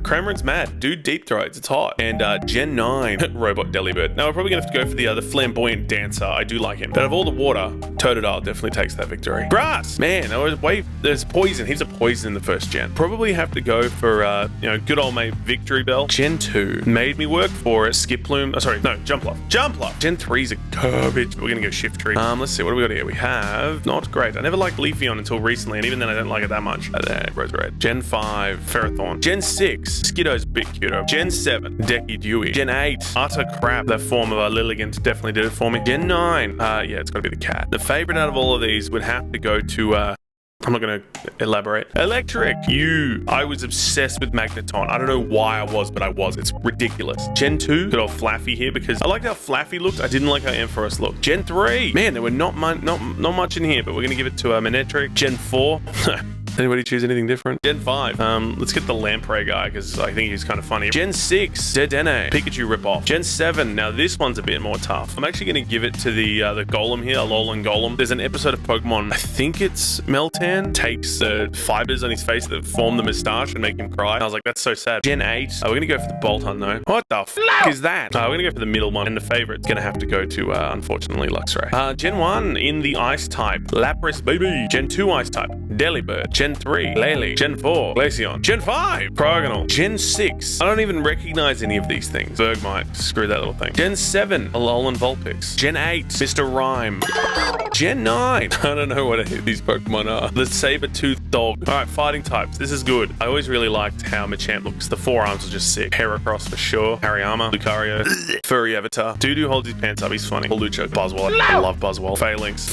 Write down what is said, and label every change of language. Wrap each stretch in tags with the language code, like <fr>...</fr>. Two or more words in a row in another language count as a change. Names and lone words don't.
<en>Cramoran's mad. Dude, deep throats. It's hot. And Gen 9. Robot Delibird. Now we're probably gonna have to go for the other Flamboyant Dancer. I do like him. But of all the water, Totodile definitely takes that victory. Grass! Man, there's poison. He's a poison in the first gen. Probably have to go for, good old mate Victory Bell. Gen 2. Made me work for it. Skiploom. Oh, sorry. No, Jumpluff. Jumpluff! Gen 3's a garbage. We're gonna go Shiftry. Let's see. What do we got here? We have... Not great. I never liked Leafeon until recently, and even then I don't like it that much. Rose Red. Gen 5. Ferrothorn. Gen 6. Skiddo's a bit cuter. Gen 7. Decky Dewey. Gen 8. Utter crap. That form of Lilligant definitely did it for me. Gen 9. Yeah, it's gotta be the cat. The favorite out of all of these would have to go to, I'm not going to elaborate. Electric. I was obsessed with Magneton. I don't know why I was, but I was. It's ridiculous. Gen 2. Good old Flaffy here because I liked how Flaffy looked. I didn't like how Ampharos looked. Gen 3. Man, there were not much in here, but we're going to give it to Manectric. Gen 4. Anybody choose anything different? Gen 5. Let's get the Lamprey guy because I think he's kind of funny. Gen 6. Dedenne. Pikachu ripoff. Gen 7. Now this one's a bit more tough. I'm actually going to give it to the Golem here, Alolan Golem. There's an episode of Pokemon, I think it's Meltan, takes the fibers on his face that form the moustache and make him cry. And I was like, that's so sad. Gen 8. We're going to go for the Boltund though. What the f is that? We're going to go for the middle one. And the favorite's going to have to go to, unfortunately, Luxray. Gen 1 in the Ice type. Lapras, baby. Gen 2 Ice type. Delibird. Gen 3. Lele. Gen 4. Glaceon. Gen 5. Cryogonal. Gen 6. I don't even recognize any of these things. Bergmite. Screw that little thing. Gen 7. Alolan Vulpix. Gen 8. Mr. Rhyme. Gen 9. I don't know what these Pokemon are. The Saber-toothed dog. Alright, fighting types. This is good. I always really liked how Machamp looks. The forearms are just sick. Heracross for sure. Hariyama. Lucario. Furry Avatar. Dudu holds his pants up. He's funny. Lucho. Buzzwole. I love Buzzwole. Phalanx.</en>